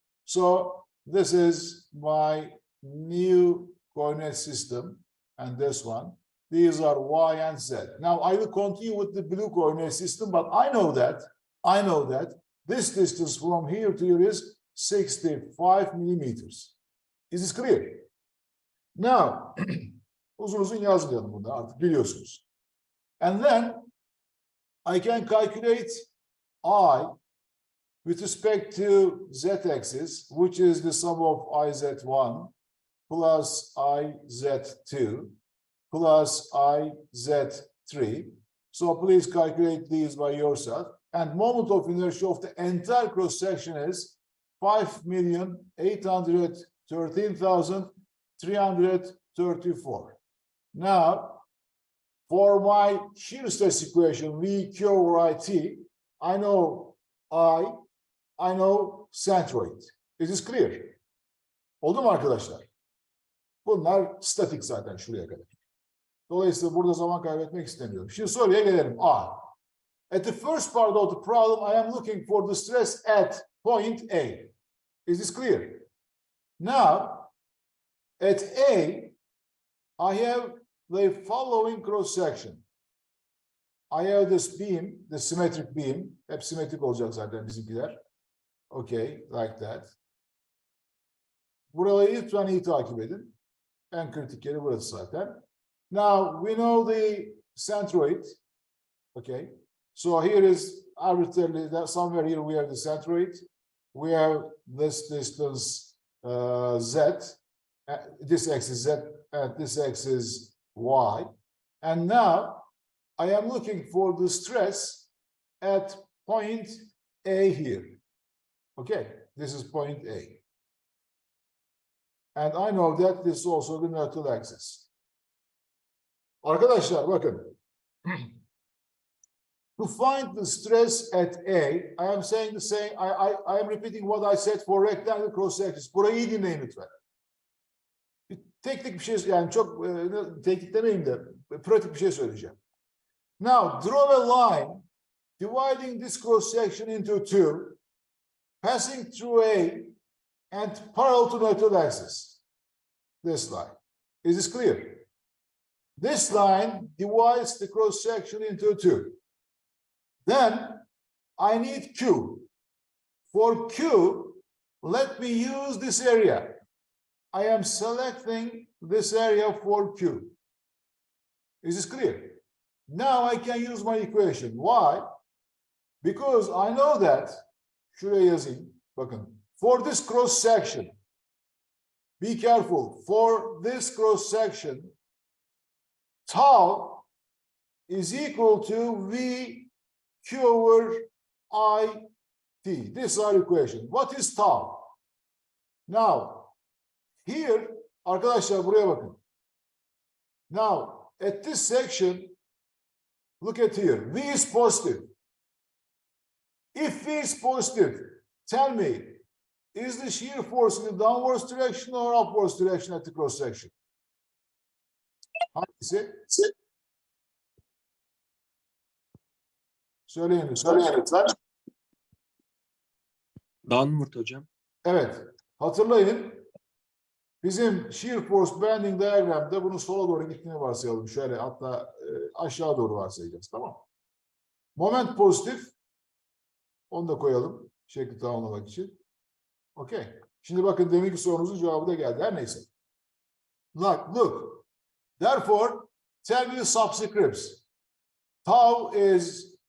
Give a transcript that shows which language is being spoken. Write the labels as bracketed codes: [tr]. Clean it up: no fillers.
[en] So this is my new coordinate system, and this one. These are Y and Z. Now I will continue with the blue coordinate system, but I know that this distance from here to here is 65 millimeters. Is this clear? [tr] Now, uzun uzun yazmayalım bunu artık biliyorsunuz. [en] And then I can calculate I with respect to z-axis, which is the sum of iz1 plus iz2 plus iz3. So please calculate these by yourself. And moment of inertia of the entire cross section is 5,813,334. Now, for my shear stress equation, V Q over IT, I know I know centroid. Is this clear? [tr] Oldu mu arkadaşlar? Bunlar statik zaten şuraya kadar. Dolayısıyla burada zaman kaybetmek istemiyorum. Şimdi soruya gelelim. A. [en] At the first part of the problem, I am looking for the stress at point A. Is this clear? Now, at A, I have the following cross section. I have this beam, the symmetric beam. [tr] Hep simetrik olacak zaten bizimkiler. [en] Okay, like that. [tr] Burayı lütfen iyi takip edin. En kritik yeri burası zaten. [en] Now, we know the centroid. Okay. So here is arbitrarily, that somewhere here we have the centroid. We have this distance Z. This axis Z and this axis Y. And now I am looking for the stress at point A here. Okay, this is point A. And I know that this is also the neutral axis. [tr] Arkadaşlar bakın. [en] To find the stress at A, I am saying the same, I am repeating what I said for rectangle cross sections. [tr] Burayı iyi dinleyin lütfen. Teknik bir şey, yani çok teknik demeyeyim de pratik bir şey söyleyeceğim. [en] Now, draw a line dividing this cross section into two, passing through A and parallel to neutral axis. This line. Is this clear? This line divides the cross section into two. Then I need Q. For Q, let me use this area. I am selecting this area for Q. Is this clear? Now I can use my equation. Why? Because I know that, [tr] şuraya yazayım, bakın, [en] for this cross section, be careful, for this cross section, tau is equal to V Q over IT. This is our equation. What is tau? Now, here, [tr] arkadaşlar buraya bakın. [en] Now, at this section, look at here. V is positive. If V is positive, tell me, is the shear force in the downwards direction or upwards direction at the cross section? [tr] Hangisi? Söyleyin lütfen. [en] Downward hocam. [tr] Evet. Hatırlayın. Bizim shear force bending diagramda bunun sola doğru gittiğini varsayalım. Şöyle hatta aşağı doğru varsayacağız. Tamam. Moment pozitif. Onu da koyalım. Şekli tamamlamak için. Okey. Şimdi bakın deminki sorunuzun cevabı da geldi. Her neyse. [en] Look. Therefore, tell me the subscripts. Tau is